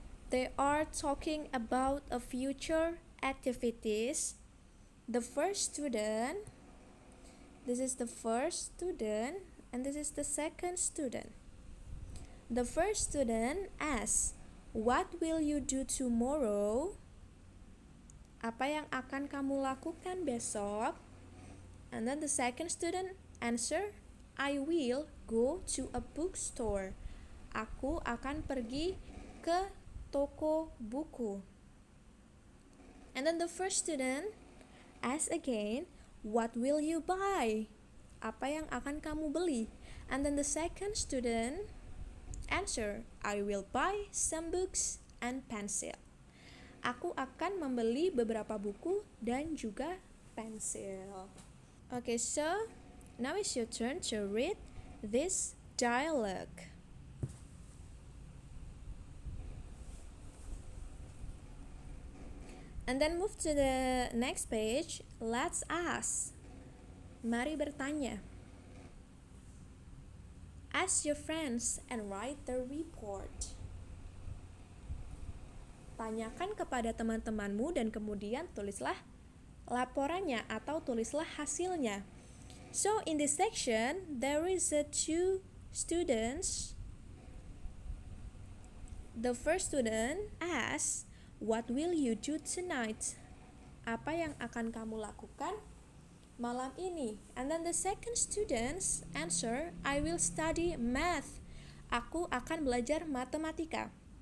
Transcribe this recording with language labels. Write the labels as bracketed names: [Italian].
[English] They are talking about a future activities. The first student, this is the first student, and this is the second student. The first student asks, "What will you do tomorrow?" [Indonesian] Apa yang akan kamu lakukan besok? [English] And then the second student answer, "I will go to a bookstore." [Indonesian] Aku akan pergi ke toko buku. [English] And then the first student asks again, "What will you buy?" [Indonesian] Apa yang akan kamu beli? [English] And then the second student answer, "I will buy some books and pencil." [Indonesian] Aku akan membeli beberapa buku dan juga pensil. [English] Okay, so now it's your turn to read this dialogue. And then move to the next page. Let's ask. [Indonesian] Mari bertanya. [English] Ask your friends and write the report. [Indonesian] Tanyakan kepada teman-temanmu dan kemudian tulislah laporannya atau tulislah hasilnya. [English] So in this section, there is two students. The first student asks, "What will you do tonight?" [Indonesian] Apa yang akan kamu lakukan malam ini? [English] And then the second student's answer, "I will study math." [Indonesian] Aku akan belajar matematika.